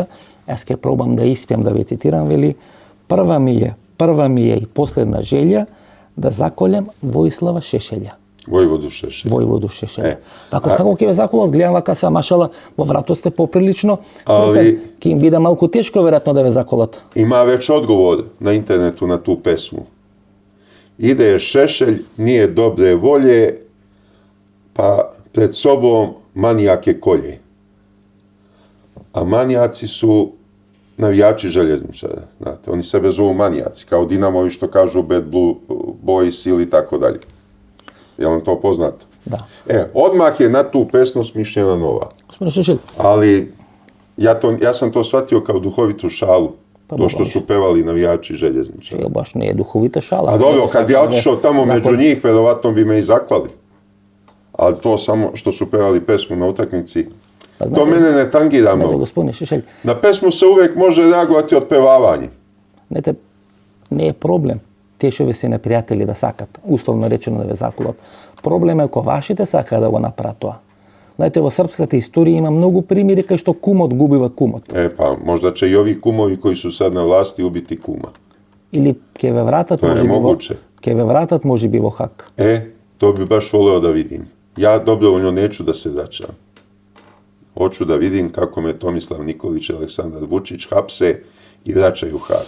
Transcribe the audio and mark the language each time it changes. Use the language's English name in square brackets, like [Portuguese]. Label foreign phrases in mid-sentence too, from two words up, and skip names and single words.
[Macedonian] Јас ќе пробам да испеам да ве цитирам, вели: [Serbian] прва ми е и последна желја да заколем Воислава Шешелја. Vojvodu Šešelj. Војводу Шешелја. Така а- [Macedonian] како ќе ве заколат, гледам вака са машала, во врато сте поприлично, [Serbian] Али- [Macedonian] ќе им биде малку тешко веројатно да ве заколат. [Serbian] Ima već odgovor na internetu na tu pesmu. Ide Šešelj, nije dobre volje, pa pred sobom manijake kolje. A manijaci su navijači Željezničara. Znate, oni sebe zovu manijaci, kao Dinamovi što kažu Bad Blue Boys ili tako dalje. Je vam to poznato? Да. Odmah je na tu pesmu smišljena nova. [Macedonian] Господине Шешелј, [Serbian] Ali ja sam to shvatio kao duhovitu šalu. Pa To što dobro. su pevali navijači Željezničara. [Macedonian] сега баш не е духовита шала. [Serbian] A dobro, kad bi ja otišao tamo [Macedonian] Закон- [Serbian] među njih, verovatno bi me i zaklali. Ali to samo što su pevali pesmu na utakmici, Pa to znate- mene ne tangira [Macedonian] Знаете, [Serbian] mnogo. [Macedonian] господине Шешелј, [Serbian] Na pesmu se uvek može reagovati otpevavanjem. [Macedonian] знаете, не е проблем тие што ви се непријатели да сакат, условно речено да ве заколат. Проблем е ако вашите сакаат да го направат тоа. Знаете, во српската историја има многу примери кај што кумот губива кумот. [Serbian] Pa možda će i ovi kumovi koji su sad na vlasti ubiti kuma. [Macedonian] Или ќе ве вратат Тоа е можеби во могуче. ќе ве вратат можеби во хак. [Serbian] To bi baš voleo da vidim. Ja dobrovoljno neću da se vraćam. Hoću da vidim kako me Tomislav Nikolić i Aleksandar Vučić hapse i vraćaju u Hag.